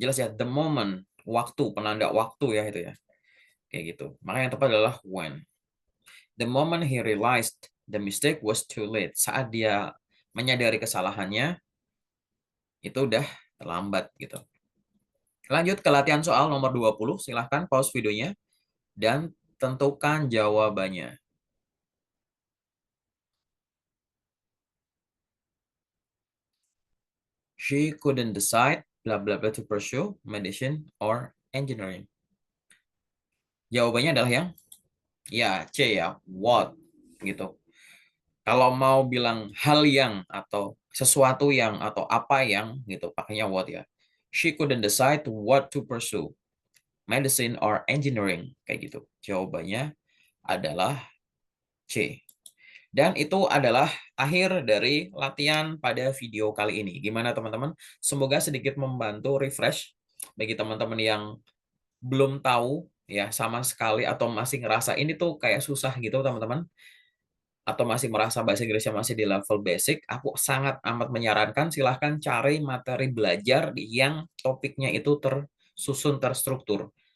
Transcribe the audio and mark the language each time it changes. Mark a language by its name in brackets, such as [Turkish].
[Indonesian] Jelas ya, [English] the moment, [Indonesian] waktu, penanda waktu ya itu ya. Kayak gitu. Maka yang tepat adalah when. [English] The moment he realized the mistake was too late. [Indonesian] Saat dia menyadari kesalahannya, itu udah terlambat gitu. Lanjut ke latihan soal nomor 20. Silahkan pause videonya dan tentukan jawabannya. [English] She couldn't decide blah blah blah to pursue medicine or engineering. [Indonesian] Jawabannya adalah yang ya C ya, what gitu. Kalau mau bilang hal yang atau sesuatu yang atau apa yang gitu, pakainya what ya. [English] She couldn't decide what to pursue, medicine or engineering [Indonesian] kayak gitu. Jawabannya adalah C. Dan itu adalah akhir dari latihan pada video kali ini. Gimana teman-teman? Semoga sedikit membantu refresh bagi teman-teman yang belum tahu ya sama sekali atau masih ngerasa ini tuh kayak susah gitu teman-teman, atau masih merasa bahasa Inggrisnya masih di level basic, aku sangat amat menyarankan silahkan cari materi belajar yang topiknya itu tersusun terstruktur.